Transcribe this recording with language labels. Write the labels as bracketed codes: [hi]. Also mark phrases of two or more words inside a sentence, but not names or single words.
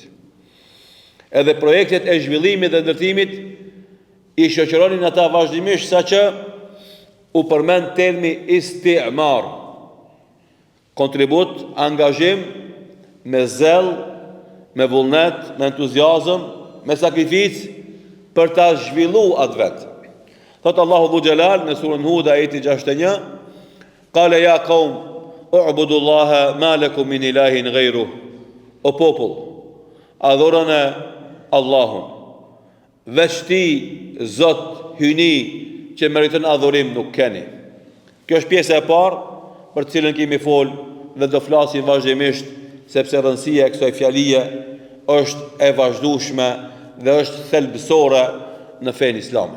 [sq] Edhe projektet e zhvillimit dhe ndërtimit i shoqëronin ata vazhdimisht, saqë u përmend termi istimar, kontribut, angazhim, me zell, me vullnet, me entuziazëm, me sakrificë për ta zhvilluar atë vend. Thot Allahu [ar] ذو الجلال [sq] në surën Hud ajeti 61, [ar] قال يا قوم اعبدوا الله ما لكم من إله غيره. [sq] O popull, adhuroni Allahun. Veç ti, Zot, hyni që meriton adhurim nuk keni. Kjo është pjesa e parë për të cilën kemi fol dhe do flasim vazhdimisht, sepse rëndësia e kësaj fjalie është e vazhdueshme dhe është thelbësore në fenë islame.